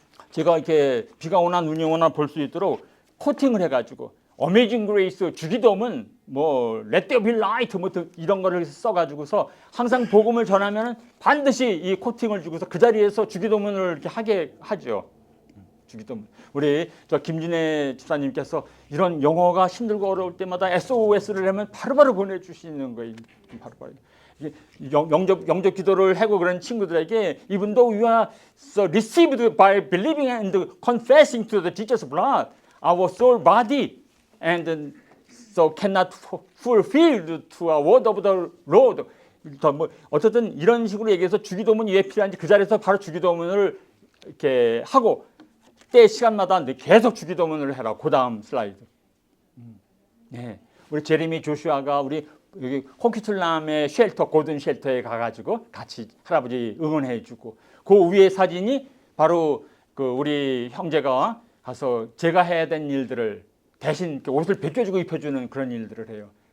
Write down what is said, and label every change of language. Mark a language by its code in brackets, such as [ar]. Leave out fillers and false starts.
[ko] 제가 이렇게 비가 오나 눈이 오나 볼 수 있도록 코팅을 해가지고 어메이징 그레이스 주기도문 Let there be light 이런 거를 써가지고서 항상 복음을 전하면 반드시 이 코팅을 주고서 그 자리에서 주기도문을 이렇게 하게 하죠. 주기도문. 우리 김진애 집사님께서 이런 영어가 힘들고 어려울 때마다 SOS를 하면 바로바로 보내주시는 거예요. 바로바로. 영접 기도를 하고 그런 친구들에게 [en] even though you are received by believing and confessing to the Jesus blood, our soul body and so cannot fulfill to a word of the Lord. [ko] 어쨌든 이런 식으로 얘기해서 주기도문이 왜 필요한지 그 자리에서 바로 주기도문을 이렇게 하고 때 시간마다 계속 주기도문을 해라. 그 다음 슬라이드. 네, 우리 제레미 조슈아가 우리 여기 호키툴람의 쉘터 고든 쉘터에 가가지고 같이 할아버지 응원해주고 그 위에 사진이 바로 그 우리 형제가 가서 제가 해야 된 일들을 대신 옷을 벗겨주고 입혀주는 그런 일들을 해요.